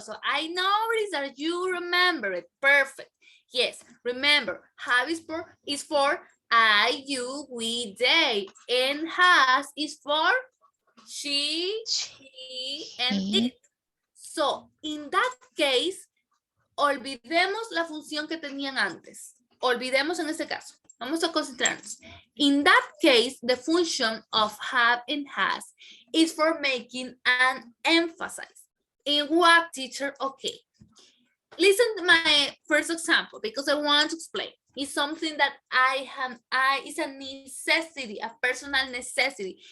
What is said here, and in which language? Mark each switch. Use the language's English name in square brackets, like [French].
[English] So I noticed that you remember it. Perfect. Yes. Remember, have is for I, you, we, they. And has is for she, he, and it. So in that case, [Spanish] olvidemos la función que tenían antes. Olvidemos en este caso. Vamos a concentrarnos. [English] In that case, the function of have and has is for making an emphasis. In what, teacher? Okay. Listen to my first example because I want to explain. It's something that it's a necessity, a personal necessity.